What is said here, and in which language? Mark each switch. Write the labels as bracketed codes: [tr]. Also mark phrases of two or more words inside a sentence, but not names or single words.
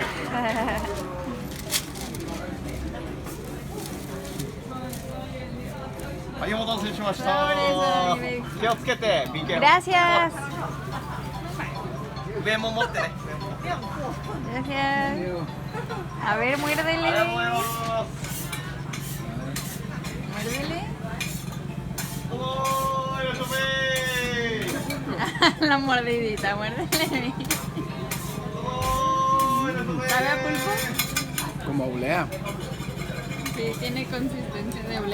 [ja] はい、お待たせしました。気をつけて、BK。 [es] Gracias. [ja] 上も持ってね。 [es] Gracias. A ver, muérdele. [ja] ありがとうございます。 [es] Muérdele. [ja] どうぞいらっしゃいませ。 [es] La mordidita, muérdele. [ja] どうぞいらっしゃいませ。 [es] ¿Sabe a pulpo? Como oblea. Sí, tiene consistencia de oblea.